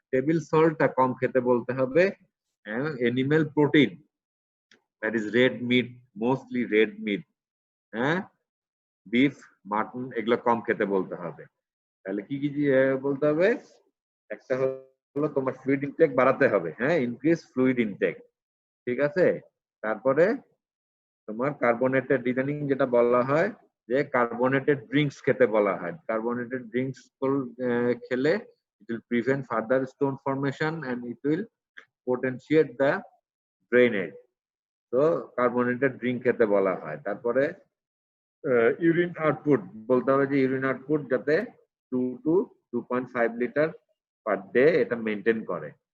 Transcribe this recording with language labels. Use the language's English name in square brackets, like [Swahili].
[Bangla] Table সল্টটা কম খেতে বলতে হবে। [English] animal protein, that is red meat, [Bangla] mostly red meat, হ্যাঁ, বিফ, মাটন, এগুলো কম খেতে বলতে হবে। তাহলে কি কি বলতে হবে? একটা হলো তোমার ফ্লুইড ইনটেক বাড়াতে হবে, হ্যাঁ, [English] increase fluid intake, [Bangla] ঠিক আছে? তারপরে তোমার কার্বোনেটেড ডিজাইনিং যেটা বলা হয় যে কার্বোনেটেড ড্রিঙ্কস খেতে বলা হয়। কার্বোনেটেড ড্রিঙ্কস খেলে [English] it will prevent further stone formation and it will potentiate the drainage. [Bangla] তো কার্বোনেটেড ড্রিঙ্ক খেতে বলা হয়। তারপরে ইউরিন আউটপুট বলতে হবে যে ইউরিন আউটপুট যাতে 2 to 2.5 লিটার পার ডে এটা মেনটেন করে।